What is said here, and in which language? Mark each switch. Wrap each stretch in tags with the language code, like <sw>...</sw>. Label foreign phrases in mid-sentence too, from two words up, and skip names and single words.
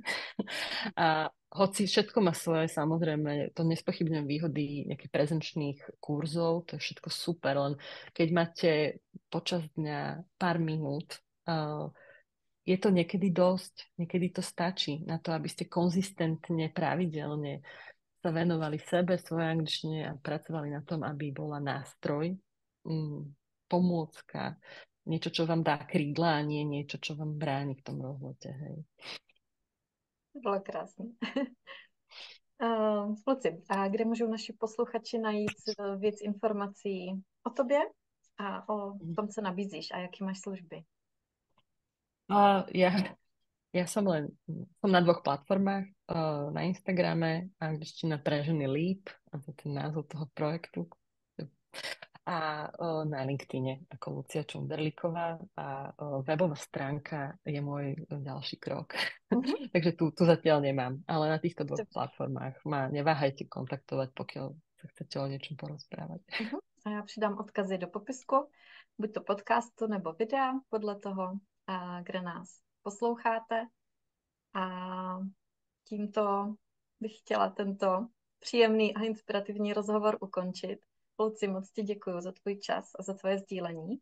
<sk>A hoci všetko má svoje, samozrejme, to nespochybňujem výhody nejakých prezenčných kurzov, to je všetko super, len keď máte počas dňa pár minút, je to niekedy dosť, niekedy to stačí na to, aby ste konzistentne, pravidelne sa venovali sebe, svojej angličtine a pracovali na tom, aby bola nástroj, pomôcka, niečo, čo vám dá krídla a nie niečo, čo vám bráni v tom rozlete. Hej.</sk> <cs>To bylo krásné. Luci, a kde můžou naši posluchači najít víc informací o tobě a o tom, co nabízíš a jaký máš služby.</cs> <sk>Ja, ja som na dvoch platformách, na Instagrame, angličtina pre ženy Leap, a to je ten názov toho projektu, a na LinkedIne ako Lucia Čunderlíková a webová stránka je môj ďalší krok. Mhm. Takže tu zatiaľ nemám, ale na týchto dvoch platformách ma neváhajte kontaktovať, pokiaľ sa chcete o niečom porozprávať. Mhm.</sk> <cs>A já přidám odkazy do popisku, buď to podcastu nebo videa, podle toho, kde nás posloucháte. A tímto bych chtěla tento příjemný a inspirativní rozhovor ukončit. Luci, moc ti děkuji za tvůj čas a za tvoje sdílení.</cs>